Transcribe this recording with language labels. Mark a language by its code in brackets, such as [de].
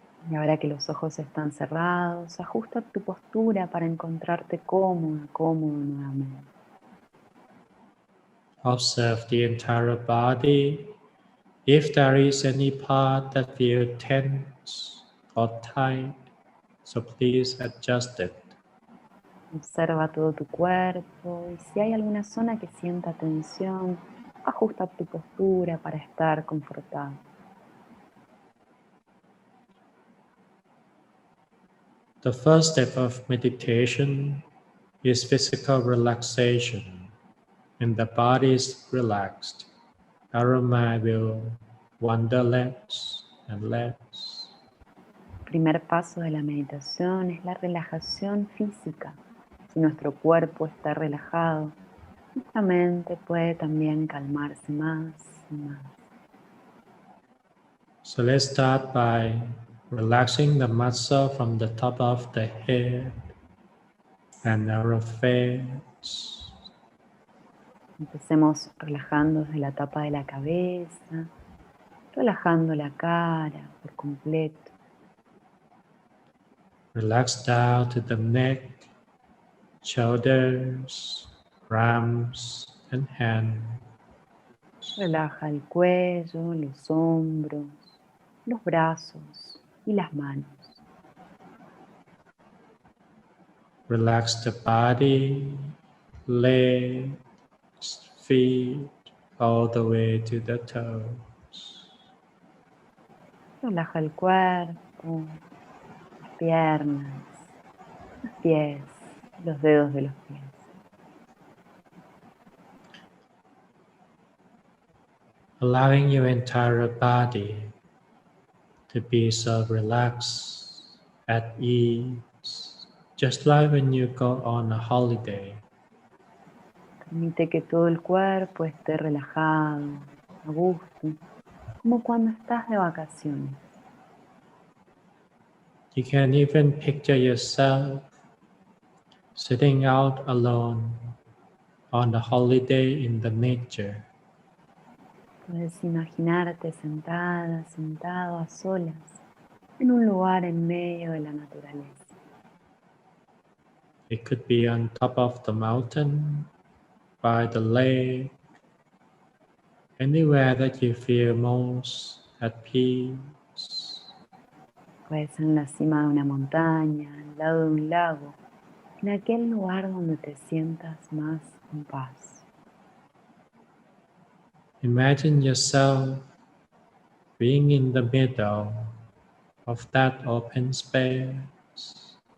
[es] Y ahora que los ojos están cerrados, ajusta tu postura para encontrarte cómoda, cómodo nuevamente. [en] Observe the entire body. If there is any part that feels tense or tight, so please adjust it. [es] Observa todo tu cuerpo y si hay alguna zona que sienta tensión, ajusta tu postura para estar confortable. [en] The first step of meditation is physical relaxation. When the body is relaxed, our mind will wander less and less. [es] El primer paso de la meditación es la relajación física. Si nuestro cuerpo está relajado, nuestra mente puede también calmarse más y más. [en] So let's start by relaxing the muscle from the top of the head and our face. [es] Empecemos relajando desde la tapa de la cabeza, relajando la cara por completo. [en] Relax down to the neck, shoulders, arms, and hands. [es] Relaja el cuello, los hombros, los brazos y las manos. [en] Relax the body, legs, feet, all the way to the toes. [es] Relaja el cuerpo, las piernas, los pies, los dedos de los pies. [en] Allowing your entire body to be so relaxed, at ease, Just like when you go on a holiday. [es] Permite que todo el cuerpo esté relajado, a gusto, como cuando estás de vacaciones. [en] You can even picture yourself sitting out alone on a holiday in the nature. [es] Puedes imaginarte sentada, sentado a solas, en un lugar en medio de la naturaleza. [en] It could be on top of the mountain, by the lake, anywhere that you feel most at peace. [es] Puede ser en la cima de una montaña, al lado de un lago, en aquel lugar donde te sientas más en paz. [en] Imagine yourself being in the middle of that open space.